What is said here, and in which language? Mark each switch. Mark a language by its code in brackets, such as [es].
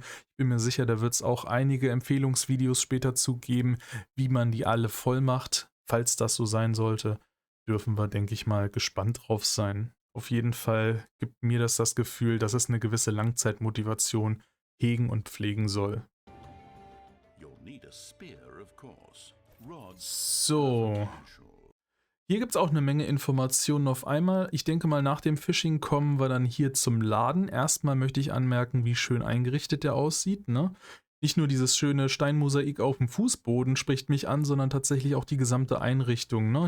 [de] Ich bin mir sicher, da wird es auch einige Empfehlungsvideos später zu geben, wie man die alle voll macht. Falls das so sein sollte, dürfen wir, denke ich mal, gespannt drauf sein. Auf jeden Fall gibt mir das Gefühl, dass es eine gewisse Langzeitmotivation hegen und pflegen soll. [en] You'll need a spear, of course. Rods So. casual. [de] Hier gibt es auch eine Menge Informationen auf einmal. Ich denke mal, nach dem Phishing kommen wir dann hier zum Laden. Erstmal möchte ich anmerken, wie schön eingerichtet der aussieht, ne? Nicht nur dieses schöne Steinmosaik auf dem Fußboden spricht mich an, sondern tatsächlich auch die gesamte Einrichtung, ne?